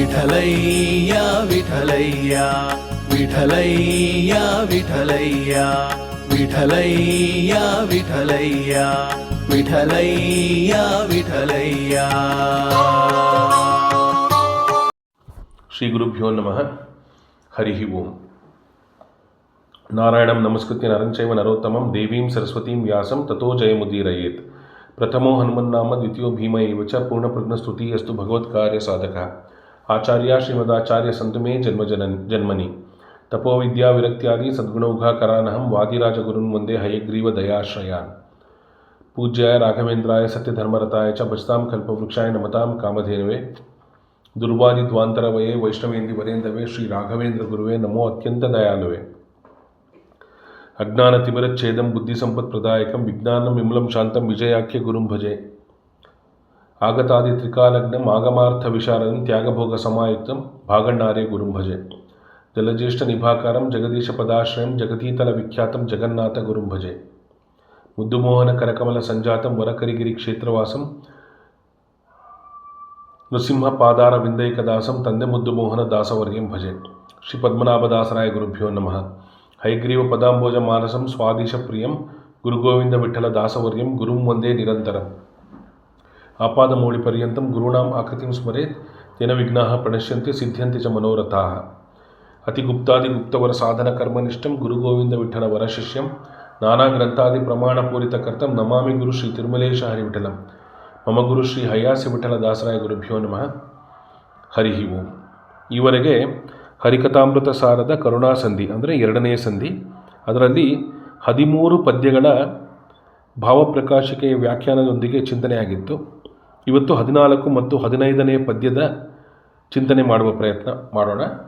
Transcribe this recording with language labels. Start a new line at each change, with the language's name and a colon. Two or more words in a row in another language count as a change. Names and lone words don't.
Kannada: ವಿಠಲಯ್ಯ ವಿಠಲಯ್ಯ ವಿಠಲಯ್ಯ ವಿಠಲಯ್ಯ ವಿಠಲಯ್ಯ ವಿಠಲಯ್ಯ ವಿಠಲಯ್ಯ ವಿಠಲಯ್ಯ.
Sanskrit: ಶ್ರೀ ಗುರುಭ್ಯೋ ನಮಃ. ಹರಿ ಓಂ. ನಾರಾಯಣಂ ನಮಸ್ಕೃತ್ಯ ನರಂ ಚೈವ ನರೋತ್ತಮಂ ದೇವೀಂ ಸರಸ್ವತೀಂ ವ್ಯಾಸಂ ತಥೋ ಜಯಮುದೀರಯೇತ್. ಪ್ರಥಮೋ ಹನುಮನ್ನಾಮ ದ್ವಿತೀಯೋ ಭೀಮ ಏವ ಚ ಪೂರ್ಣಪ್ರಜ್ಞಸ್ತುತಿ ಅಸ್ತು ಭಗವತ್ಕಾರ್ಯ ಸಾಧಕ. ಆಚಾರ್ಯ ಶ್ರೀಮದಾಚಾರ್ಯ ಸಂತು ಮೇ ಜನ್ಮನಿ ತಪೋವಿದ್ಯಾ ವಿರಕ್ತ್ಯಾದಿ ಸದ್ಗುಣೌಘಾಕರಾನಹಂ ವಾದಿರಾಜಗುರುನ್ ವಂದೇ ಹಯಗ್ರೀವ ದಯಾಶ್ರಯಾನ್. ಪೂಜ್ಯಾಯ ರಾಘವೇಂದ್ರಾಯ ಸತ್ಯಧರ್ಮರತಾಯ ಚ ಭಜತಾಂ ಕಲ್ಪವೃಕ್ಷಾಯ ನಮತಾಂ ಕಾಮಧೇನವೇ ದುರ್ವಾದಿದ್ವಾಂತರವಯೇ ವೈಷ್ಣವೇಂದಿ ವರೇಂದವೇ ಶ್ರೀ ರಾಘವೇಂದ್ರ ಗುರುವೇ ನಮೋ ಅತ್ಯಂತ ದಯಾಳುವೆ. ಅಜ್ಞಾನತಿಮಿರಚ್ಛೇದಂ ಬುದ್ಧಿಸಂಪತ್ಪ್ರದಾಯಕಂ ವಿಜ್ಞಾನಂ ವಿಮಲಂ ಶಾಂತಂ ವಿಜಯಾಖ್ಯ ಗುರುಂ ಭಜೆ. ಆಗತಾದಿ ತ್ರಿಕಾಲಗ್ನಂ ಆಗಮಾರ್ಥ ವಿಶಾರದಂ ತ್ಯಾಗಭೋಗ ಸಮಾಯುಕ್ತಂ ಭಾಗಣ್ಣಾರ್ಯ ಗುರುಂ ಭಜೆ. ಜಲಜ್ಯೇಷ್ಠ ನಿಭಾಕಾರಂ ಜಗದೀಶ ಪದಾಶ್ರಯಂ ಜಗದೀತಲ ವಿಖ್ಯಾತಂ ಜಗನ್ನಾಥ ಗುರುಂ ಭಜೆ. ಮುದ್ದುಮೋಹನ ಕರಕಮಲ ಸಂಜಾತಂ ವರಕರಿಗಿರಿ ಕ್ಷೇತ್ರವಾಸಂ ನೃಸಿಂಹ ಪಾದಾರ ವಿಂದೈಕದಾಸಂ ತಂದೆ ಮುದ್ದುಮೋಹನ ದಾಸವರ್ಯಂ ಭಜೆ. ಶ್ರೀ ಪದ್ಮನಾಭದಾಸರಾಯ ಗುರುಭ್ಯೋ ನಮಃ. ಹೈಗ್ರೀವ ಪದಾಂಬೋಜ ಮಾನಸಂ ಸ್ವಾದೀಶ ಪ್ರಿಯಂ ಗುರುಗೋವಿಂದ ವಿಠಲ ದಾಸವರ್ಯಂ ಗುರುಂ ವಂದೇ ನಿರಂತರಂ. ಆಪಾದಮೌಳಿ ಪರ್ಯಂತಂ ಗುರುಣಾಂ ಆಕೃತಿಂ ಸ್ಮರೇತ್ ತೇನ ವಿಘ್ನಾಃ ಪ್ರಣಶ್ಯಂತೆ ಸಿದ್ಧ್ಯಂತೆ ಚ ಮನೋರಥಾಃ. ಅತಿಗುಪ್ತಾದಿಗುಪ್ತವರ ಸಾಧನ ಕರ್ಮನಿಷ್ಠಂ ಗುರುಗೋವಿಂದ ವಿಠಲ ವರಶಿಷ್ಯಂ ನಾನಾ ಗ್ರಂಥಾದಿ ಪ್ರಮಾಣಪೂರಿತ ಕರ್ತಂ ನಮಾಮಿ ಗುರು ಶ್ರೀ ತಿರುಮಲೇಶ ಹರಿವಿಠಲಂ. ಮಮ ಗುರು ಶ್ರೀ ಹಯ್ಯಾಸಿ ವಿಠಲ ದಾಸರಾಯ ಗುರುಭ್ಯೋ ನಮಃ. ಹರಿ ಓಂ.
Kannada: ಈವರೆಗೆ ಹರಿಕಥಾಮೃತ ಸಾರದ ಕರುಣಾಸಂಧಿ ಅಂದರೆ ಎರಡನೇ ಸಂಧಿ, ಅದರಲ್ಲಿ 13 ಪದ್ಯಗಳ ಭಾವಪ್ರಕಾಶಿಕೆಯ ವ್ಯಾಖ್ಯಾನದೊಂದಿಗೆ ಚಿಂತನೆಯಾಗಿತ್ತು. ಇವತ್ತು 14 ಮತ್ತು 15ನೇ ಪದ್ಯದ ಚಿಂತನೆ ಮಾಡುವ ಪ್ರಯತ್ನ ಮಾಡೋಣ.